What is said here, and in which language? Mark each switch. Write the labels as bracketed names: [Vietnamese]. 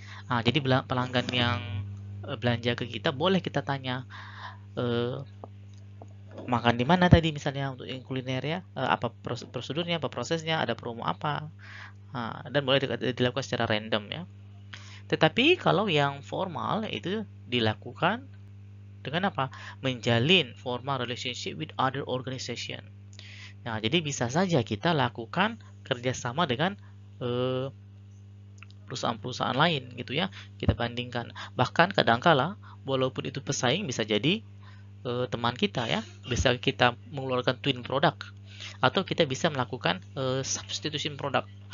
[Indonesian] Nah, jadi pelanggan yang belanja ke kita boleh kita tanya makan di mana tadi misalnya untuk yang kuliner ya, apa prosedurnya, apa prosesnya, ada promo apa, dan boleh dilakukan secara random ya. Tetapi kalau yang formal itu dilakukan dengan apa? Menjalin [English] formal relationship with other organization. [Indonesian] Nah, jadi bisa saja kita lakukan kerjasama dengan perusahaan-perusahaan lain gitu ya. Kita bandingkan. Bahkan kadangkala walaupun itu pesaing bisa jadi teman kita ya. Bisa kita mengeluarkan twin product atau kita bisa melakukan substitution product.